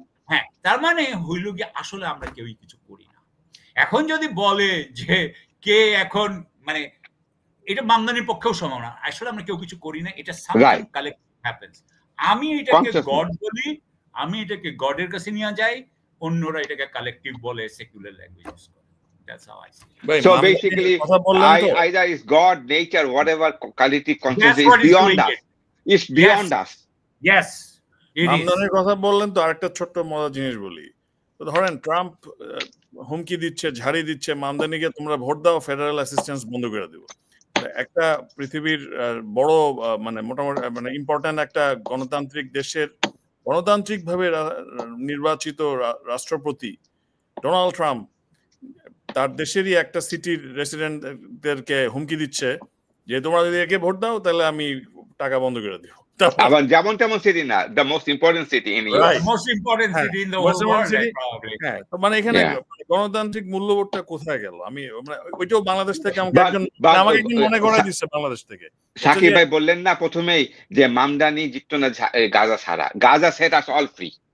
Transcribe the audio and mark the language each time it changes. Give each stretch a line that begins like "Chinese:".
Bangla: হ্যাঁ, তার মানে হইল কি আসলে আমরা কেউই কিছু করি না। এখন যদি বলে যে কে এখন মানে এটা মামদানির পক্ষেও সম্ভব না, আসলে আমরা কেউ কিছু করি না, এটা সামথিং কালেক্টিভ হ্যাপেন্স। আমি এটাকে গড বলি, আমি এটাকে গডের কাছে নিয়ে যাই, অন্যরা এটাকে কালেক্টিভ বলে, সেকুলার ল্যাঙ্গুয়েজ ইউজ করে।
English: That's how I see it. So basically, either is God, nature, whatever collective consciousness is beyond us. It's beyond us. Yes.
Bangla: মামদানির কথা বললেন তো, আরেকটা ছোট্ট মজার জিনিস বলি। তো ধরেন ট্রাম্প হুমকি দিচ্ছে, ঝাড়ি দিচ্ছে, মামদানিকে তোমরা ভোট দাও, ফেডারেল অ্যাসিস্ট্যান্স বন্ধ করে দিব। একটা পৃথিবীর বড় মানে মোটামুটি মানে ইম্পর্ট্যান্ট একটা গণতান্ত্রিক দেশের গণতান্ত্রিকভাবে নির্বাচিত রাষ্ট্রপতি ডোনাল্ড ট্রাম্প তার দেশেরই একটা সিটির রেসিডেন্টদেরকে হুমকি দিচ্ছে যে তোমরা যদি একে ভোট দাও তাহলে আমি টাকা বন্ধ করে দিব। আবার যেমন তেমন সিটি না,
English: the most important city in Europe. The most important city in the whole world, probably.
Bangla: হ্যাঁ, তো মানে এখানে গণতান্ত্রিক মূল্যবোধটা কোথায় গেল? আমি ওইটাও বাংলাদেশ থেকে আমাকে একজন মনে করাই দিচ্ছে বাংলাদেশ থেকে। সাকিব ভাই বললেন না প্রথমেই যে মামদানি জিততো না গাজা ছাড়া, Gaza set us all free.